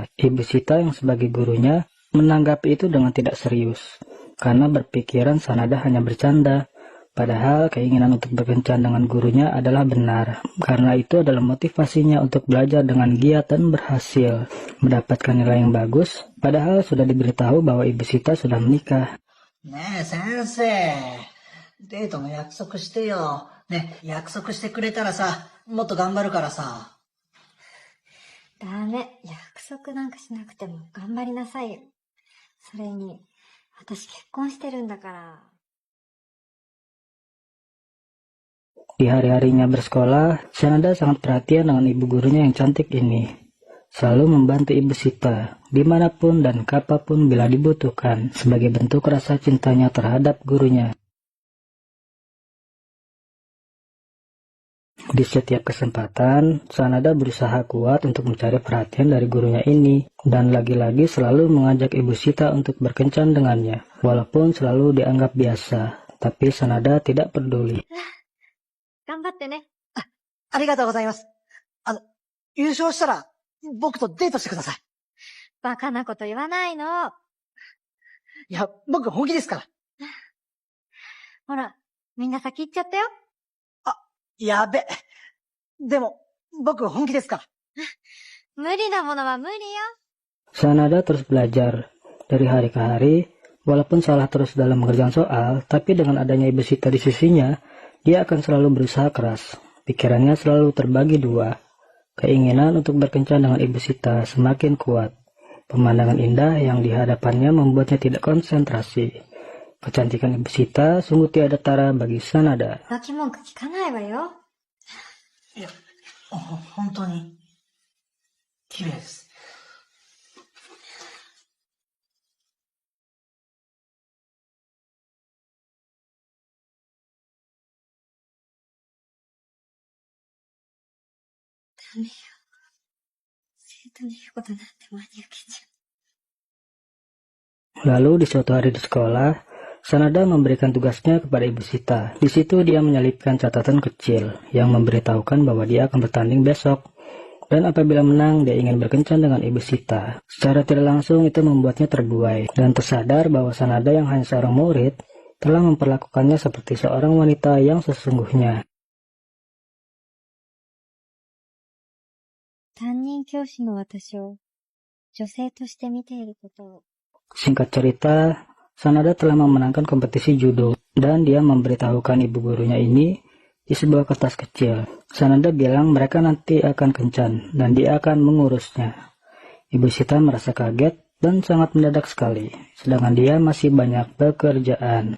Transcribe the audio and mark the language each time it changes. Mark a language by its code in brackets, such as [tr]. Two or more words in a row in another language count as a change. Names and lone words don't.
[id] Ibu Sita yang sebagai gurunya menanggapi itu dengan tidak serius, karena berpikiran Sanada hanya bercanda. Padahal keinginan untuk berkencan dengan gurunya adalah benar, karena itu adalah motivasinya untuk belajar dengan giat dan berhasil mendapatkan nilai yang bagus, padahal sudah diberitahu bahwa Ibu Sita sudah menikah. [ja] ねえ、先生。デートの約束してよ。ね、約束してくれたらさ、もっと頑張るからさ。ダメ、約束なんかしなくても頑張りなさいよ。それに、私結婚してるんだから。 [id] Di hari-harinya bersekolah, Sanada sangat perhatian dengan ibu gurunya yang cantik ini. Selalu membantu Ibu Sita, dimanapun dan kapanpun bila dibutuhkan, sebagai bentuk rasa cintanya terhadap gurunya. Di setiap kesempatan, Sanada berusaha kuat untuk mencari perhatian dari gurunya ini, dan lagi-lagi selalu mengajak Ibu Sita untuk berkencan dengannya, walaupun selalu dianggap biasa, tapi Sanada tidak peduli. [ja] 頑張ってね。ありがとうございます。優勝したら、僕とデートしてください。バカなこと言わないの。いや、僕本気ですから。ほら、みんな先行っちゃったよ。やべ。でも、僕本気ですから。無理なものは無理よ。 [id] Sanada terus belajar dari hari ke hari, walaupun salah terus dalam mengerjakan soal, tapi dengan adanya Ibu Sita di sisinya, dia akan selalu berusaha keras. Pikirannya selalu terbagi dua. Keinginan untuk berkencan dengan Ibu Sita semakin kuat. Pemandangan indah yang di hadapannya membuatnya tidak konsentrasi. Kecantikan Ibu Sita sungguh tiada tara bagi Sanada. [ja] 浮気文句聞かないわよ。いや、本当に、綺麗です。ダメよ。生徒の言うことなんて真に受けちゃう。 [id] Lalu di suatu hari di sekolah, Sanada memberikan tugasnya kepada Ibu Sita. Di situ dia menyelipkan catatan kecil yang memberitahukan bahwa dia akan bertanding besok. Dan apabila menang, dia ingin berkencan dengan Ibu Sita. Secara tidak langsung itu membuatnya terbuai dan tersadar bahwa Sanada yang hanya seorang murid telah memperlakukannya seperti seorang wanita yang sesungguhnya. [ja] 担任教師の私を女性として見ていることを。 [id] Singkat cerita, Sanada telah memenangkan kompetisi judo dan dia memberitahukan ibu gurunya ini di sebuah kertas kecil. Sanada bilang mereka nanti akan kencan dan dia akan mengurusnya. Ibu Sita merasa kaget dan sangat mendadak sekali, sedangkan dia masih banyak pekerjaan.